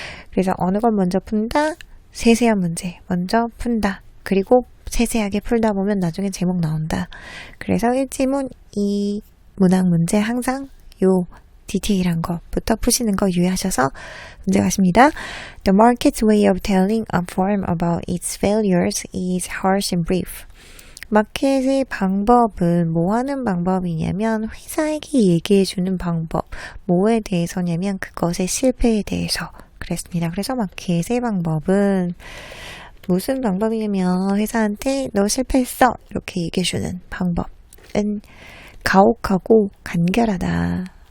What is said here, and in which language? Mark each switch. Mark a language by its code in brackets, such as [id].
[ko] 그래서 어느 걸 먼저 푼다? 세세한 문제 먼저 푼다. 그리고 세세하게 풀다 보면 나중에 제목 나온다. 그래서 1지문 2문항 문제 항상 요 디테일한 것부터 푸시는 거 유의하셔서 문제 가십니다. [en] The market's way of telling a firm about its failures is harsh and brief. [ko] 마켓의 방법은 뭐 하는 방법이냐면 회사에게 얘기해주는 방법. 뭐에 대해서냐면 그것의 실패에 대해서 그랬습니다. 그래서 마켓의 방법은 무슨 방법이냐면 회사한테 너 실패했어 이렇게 얘기해주는 방법은 가혹하고 간결하다.